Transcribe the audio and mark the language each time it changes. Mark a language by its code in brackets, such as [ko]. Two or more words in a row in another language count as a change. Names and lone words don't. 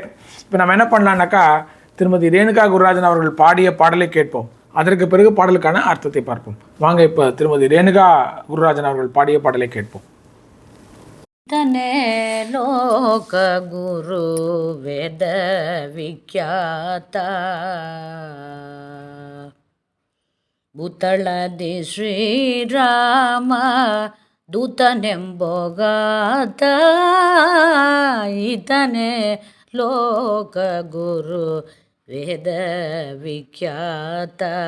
[ta] இப்போ நம்ம என்ன பண்ணலான்னாக்கா, திருமதி ரேணுகா குருராஜன் அவர்கள் பாடிய பாடலை கேட்போம். அதற்கு பிறகு பாடலுக்கான அர்த்தத்தை பார்ப்போம். வாங்க இப்போ திருமதி ரேணுகா குருராஜன் அவர்கள் பாடிய பாடலை கேட்போம். [kn] ತನೇ ಲೋಕ ಗುರು ವೇದ ವಿಖ್ಯಾತ ಭೂತಳದಿ ಶ್ರೀರಾಮ ದೂತನೆಂಬೋಗಾತ ಈತನೇ ಲೋಕ ಗುರು ವೇದ ವಿಖ್ಯಾತ.